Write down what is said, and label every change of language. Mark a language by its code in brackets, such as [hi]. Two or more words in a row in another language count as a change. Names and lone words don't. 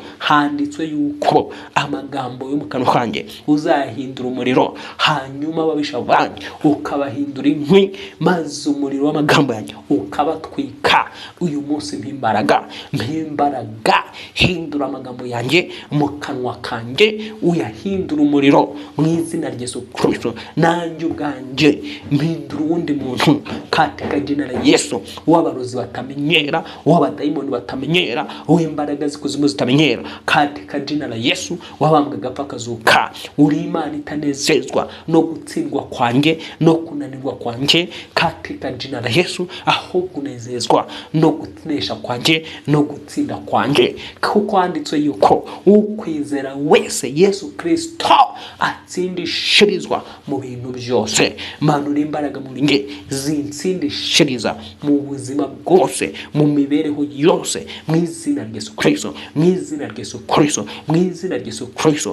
[rw] Handitswe yuko amagambo yo mu kanwa kanjye uzahindura umuriro, hanyuma ababisha banjye ukabahindura inkwi, maze umuriro w'amagambo yanjye ukabatwika. Uyu munsi mpimbaraga, hindura amagambo yanjye mu kanwa kanjye uyahindura umuriro mu izina rya Yesu Kristo. Nanjye ubwanjye mpindura uwundi muntu [sw] katika jina la [rw] Yesu, w'abarozi batamenyera, w'abadayimoni batamenyera, w'imbaraga zikuzimu zitamenyera, [sw] katika jina la [rw] Yesu wabambwe gapfa kazuka. Uri Imana itanezezwa no gutsindwa kwanjye no kunanirwa kwanjye, [sw] katika jina la [rw] Yesu, ahubwo unezezwa no gutinesha kwanjye no gutsinda kwanjye, kuko handitswe yuko ukwizera wese Yesu Kristo atsindishirizwa mu bintu byose. Manura imbaraga muri nge zinsi bigutsindishiriza mu buzima bwose, mu mibereho yose, mu izina rya Yesu Kristo, mu izina rya Yesu Kristo, mu izina rya Yesu Kristo.